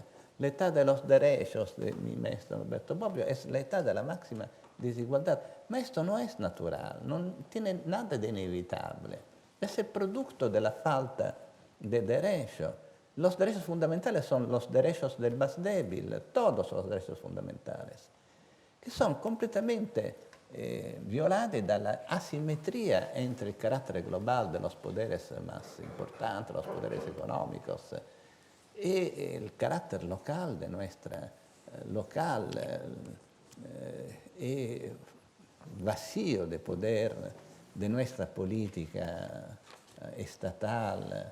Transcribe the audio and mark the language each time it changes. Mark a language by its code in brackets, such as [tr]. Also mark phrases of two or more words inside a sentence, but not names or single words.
[es] La età de los derechos de mi maestro Alberto Bobbio es la età de la máxima desigualdad. Ma esto no es natural, no tiene nada de inevitable. Es el producto de la falta de derechos. Los derechos fundamentales son los derechos del más débil, todos los derechos fundamentales, que son completamente [it] violati dalla [es] asimetría entre el carácter global de los poderes más importantes, los poderes económicos, y el carácter local de nuestra local y vacío de poder de nuestra política estatal.